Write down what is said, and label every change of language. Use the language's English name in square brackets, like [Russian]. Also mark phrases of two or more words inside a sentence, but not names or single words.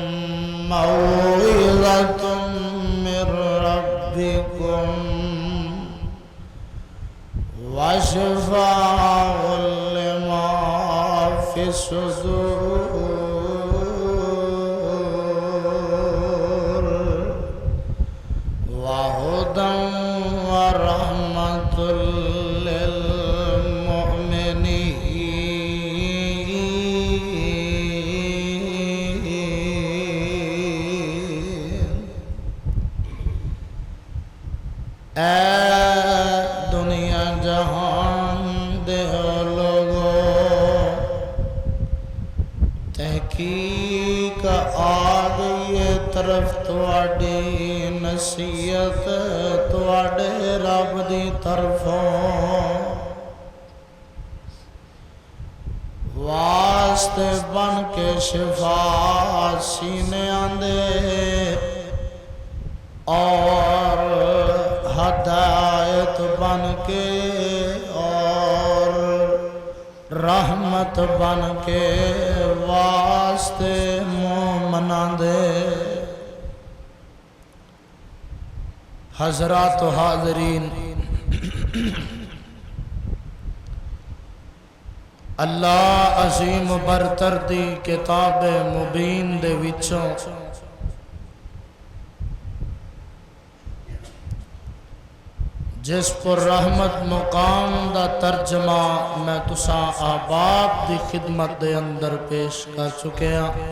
[Arabic] موعظة من ربكم وشفاء لما في الصدور وهدى ورحمة [Punjabi] للمؤمنين اے دنیا جہان دے لوگو تحقیق آ گئی طرف تواڈی نصیحت تواڈے رب دی طرفوں واسطے بن کے شفا سینے آندے اور ہدایت بن کے اور رحمت بن کے واسطے مومناں دے حضرات و حاضرین اللہ عظیم برتر دی کتاب مبین دے وچوں جس پر رحمت مقام دا ترجمہ میں تساں آباب دی خدمت دے اندر پیش کر چکے ہیں